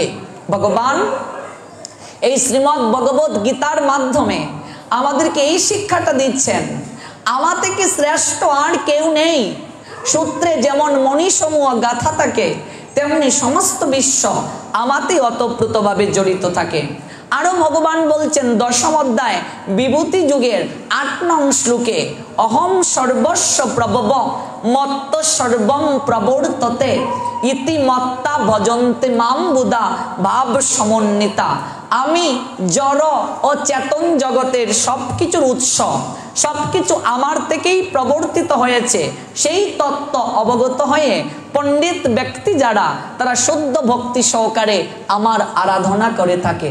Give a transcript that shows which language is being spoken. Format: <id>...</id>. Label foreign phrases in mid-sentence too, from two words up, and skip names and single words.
<bn>ভগবান এই শ্রীমদ্ ভগবত গীতার মাধ্যমে আমাদেরকে এই শিক্ষাটা দিচ্ছেন, আমার থেকে শ্রেষ্ঠ আর কেউ নেই। সূত্রে যেমন মণিসমূহ গাথা থাকে, তেমনি সমস্ত বিশ্ব আমাতেই অতপ্রুতভাবে জড়িত থাকে। আরো ভগবান বলছেন দশম অধ্যায় বিভূতি যুগের ৮ নং শ্লোকে,</bn> <sa>অহম সর্বস্ব প্রভব মত্ত সর্বম প্রবর্ততে ইতি মত্তা ভজন্তে মাম বুধা ভাব সমন্বিতা।</sa> <bn>আমি জড় ও চেতন জগতের সবকিছুর উৎস, সবকিছু আমার থেকেই প্রবর্তিত হয়েছে, সেই তত্ত্ব অবগত হয়ে পণ্ডিত ব্যক্তি যারা, তারা শুদ্ধ ভক্তি সহকারে আমার আরাধনা করে থাকে।</bn>